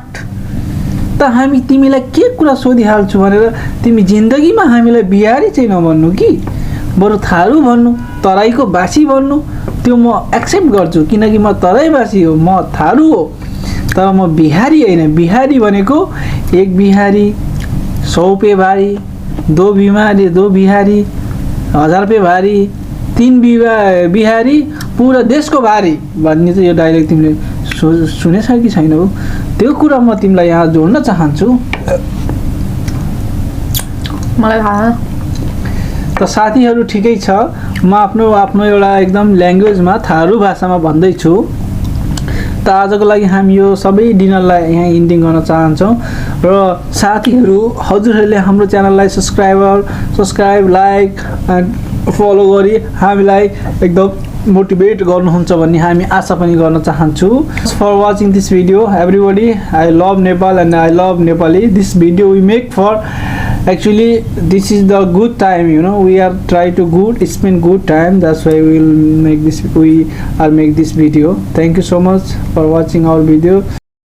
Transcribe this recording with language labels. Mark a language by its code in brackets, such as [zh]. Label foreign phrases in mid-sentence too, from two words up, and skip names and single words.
[ne] त हामी तिमीलाई के कुरा सोधिहाल्छु भनेर तिमी जिन्दगीमा हामीलाई बिहारी चाहिँ नभन्नु कि बरु थारू भन्नु तराईको बासी भन्नु त्यो म एक्सेप्ट गर्छु किनकि म तराईवासी हो म थारू हो तर म बिहारी होइन बिहारी भनेको [hi] एक बिहारी 100 पे भारी दो बिहारी 1000 पे भारी 3 बिहारी [ne] पुरा देशको भारी भन्ने चाहिँ यो डाइलेक्ट तिमीले सुनेछ कि छैन हो त्यो कुरा म तिमीलाई यहाँ जोड्न चाहन्छु मलाई थाहा त साथीहरू ठिकै छ म आफ्नो एउटा एकदम ल्याङ्ग्वेजमा थारू भाषामा भन्दैछु त आजको लागि हामी यो सबै डिनरलाई यहाँ इन्डिङ गर्न चाहन्छौँ र साथीहरू हजुरहरूले हाम्रो च्यानललाई [en] subscribe like follow [ne] गरी हामीलाई एकदम मोटिभेट गर्नुहुन्छ भन्ने हामी आशा पनि गर्न चाहन्छु [en] for watching this video everybody I love Nepal and I love Nepali this video we make for Actually, this is the good time, you know. We are try to spend good time. That's why we are make this video. Thank you so much for watching our video.